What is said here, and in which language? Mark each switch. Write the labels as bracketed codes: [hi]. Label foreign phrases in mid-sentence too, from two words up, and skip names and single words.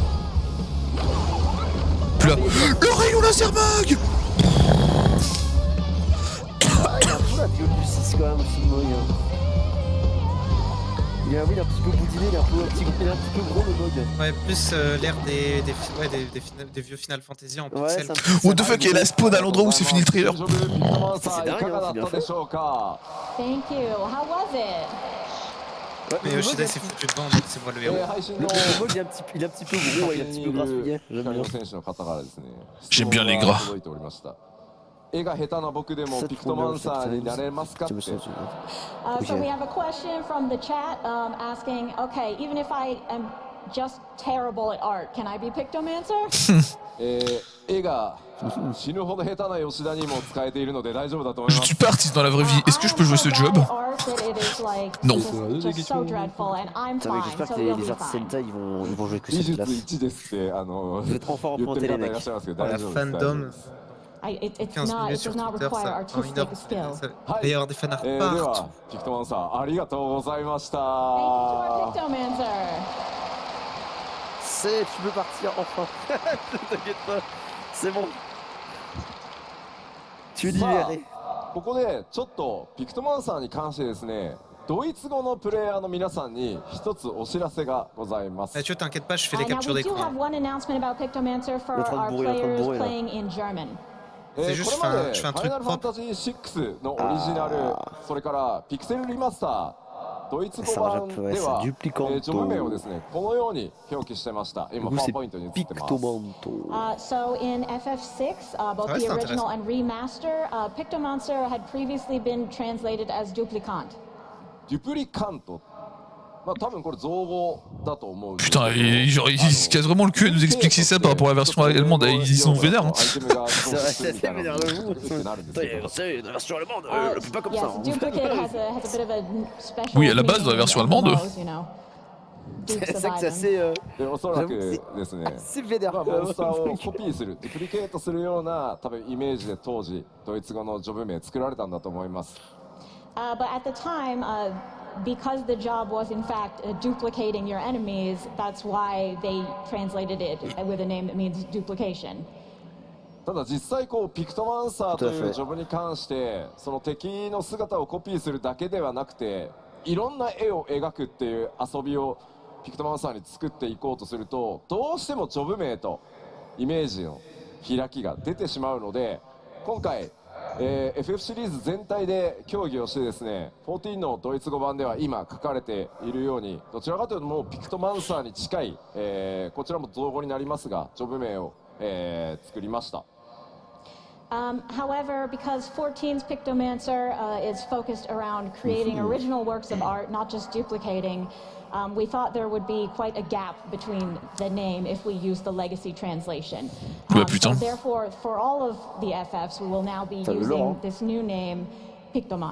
[fr] Plus là. Le rayon laser mag. Ah il a un peu la viole du 6 quand même aussi le mog. Il est un petit peu boudiné, il est un petit peu gros le mog. Ouais, plus l'air des vieux Final Fantasy en Ouais, pixel. c'est un peu- [en] What the fuck, [fr] il y a la spawn à l'endroit où c'est fini le trailer. [ja] ピクトマンサーいかがだったでしょうか？ [en] Thank you. How was it? [fr] Ouais, Mais le Yoshida mog, s'est foutu devant, donc c'est moi le héros. [ja] 配信 [fr] le [ja] の [fr] mog il est un petit peu gros, il est un petit peu grassouillet. J'aime [ja] 光 [fr] bien. [ja] の選手の方からですね。 [fr] J'aime bien les [ja] 質問が [fr] gras. [ja] 届いておりました。絵が下手な僕でもピクトマンサーになれますかって。 [en] So Okay. we have a question from the chat asking, okay, even if I am just terrible at art, can I be Pictomancer? [ja] 絵が死ぬほど下手な吉田にも使えているので大丈夫だと思い [fr] Je [ja] ま [fr] suis [ja] す。 [fr] pas artiste dans la vraie vie. Est-ce que je peux jouer ce job? Non. [en] Just so dreadful, and I'm [fr] Putain, mec, [en] fine, [fr] j'espère [en] so [fr] que [en] you'll [fr] les [en] be [fr] artistes [en] fine. [fr] Sentai ils vont jouer que [ja] 技 [fr] cette [ja] 術 [fr] classe. [ja] 1 ですって [fr] Vous êtes trop fort en [ja] 言って [fr] pointer [ja] る [fr] les [ja] 方いらっ [fr] mecs. [ja] しゃいますけど [fr] La [ja] 大丈夫です。大丈夫 [fr] fandom. [ja] です [en] It [fr] 15 [en] does [fr] minutes sur [en] not [fr] Twitter, [en] require [fr] ça. En une heure, [en] artistic skill. [fr] ça va y avoir des fanarts [ja] で [fr] partout. [ja] はピクトマンサーありがとうございました。 [en] Thank you to our Pictomancer. [fr] C'est, tu peux partir enfin. T'inquiète pas, c'est bon. Tu es [ja] さ [fr] libéré. [ja] あここでちょっとピクトマンサーに関してですね、ドイツ語のプレイヤーの皆さんに一つお知らせがございます。 [fr] Mathieu, t'inquiète pas, je fais des [en] Now [fr] captures [en] we do [fr] d'écran. [en] have one announcement about Pictomancer for [fr] Il est en train de [en] our [fr] bourrer, il est en train de [en] players [fr] bourrer, là. [en] playing in German. [fr] C'est juste, [ja] これまで [fr] je fais un [ja] ファイナ [fr] truc [ja] ルファン [fr] propre. [ja] タジー6のオリジナル、それからピクセルリマスター、ドイツ語版では、デュプリカントジョブ名をですね、このように表記してました。今、パワーポイントに映ってます。 Pictomanto. [en] So in FF6, both [fr] Ouais, [en] the [fr] c'est [en] original and remaster, Pictomancer had previously been translated as duplicant. [ja] デュプリカント。まあ多分これ造語だと思うんですけど。 [fr] Putain, genre, ils se cassent vraiment le cul à nous expliquer ça par rapport à la version allemande. Ils sont vénères. Hein. C'est vrai, c'est assez vénère de vous. C'est une version allemande, elle peut pas comme ça. [en] Yes, [fr] hein. [en] duplicate has a bit of a special [fr] Oui, à la base, dans la [en] meaning [fr] version [en] in [fr] allemande. [en] MMOs, you know. Dukes [fr] C'est [en] of [fr] ça que c'est [en] Item. [fr] assez. [ja] でおそらくですね [fr] assez vénère. [ja] モンスターをコピーするデュプリケートするような多分イメージで当時ドイツ語のジョブ名作られたんだと思います。 [en] But at the time, because the job was in fact duplicating your enemies, that's why they translated it with a name that means duplication. [ja] ただ実際こうピクトマンサーというジョブに関してその敵の姿をコピーするだけではなくていろんな絵を描くっていう遊びをピクトマンサーに作っていこうとするとどうしてもジョブ名とイメージの開きが出てしまうので今回、FF シリーズ全体で協議をしてですね14のドイツ語版では今書かれているようにどちらかというともうピクトマンサーに近い、こちらも造語になりますがジョブ名を、作りました。 [en] However, because 14's Pictomancer is focused around creating original works of art, not just duplicating, we thought there would be quite a gap between the name if we use the legacy translation. So therefore, for all of the FFs, we will now be using this new name, Pictomant.